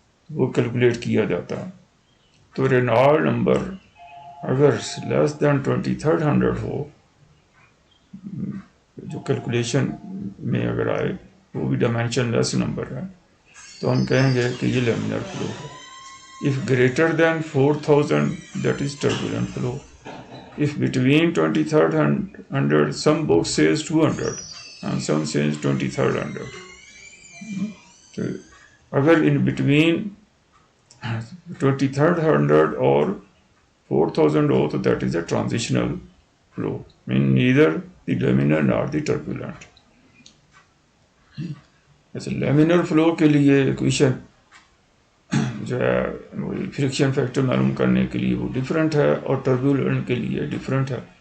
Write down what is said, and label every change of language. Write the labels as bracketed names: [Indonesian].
[Urdu] وہ کیلکولیٹ کیا جاتا ہے. تو رینالڈ نمبر اگر لیس دین 2300 ہو، جو کیلکولیشن میں اگر آئے وہ بھی ڈائمینشن لیس نمبر ہے، تو ہم کہیں گے کہ یہ لیمینر فلو ہے. [English] If greater than 4000 that is turbulent flow. If between 2300 some books says 200 and some says 2300. [Urdu] So agar [English] in between 2300 or 4000 [Urdu] ho to [English] that is a transitional flow, mean neither the laminar nor the turbulent. [Urdu] ایسے لیمینر flu کے لیے equation جو ہے friction factor معلوم کرنے کے لیے وہ ڈفرینٹ ہے اور ٹربیولنٹ کے لیے ڈفرینٹ ہے.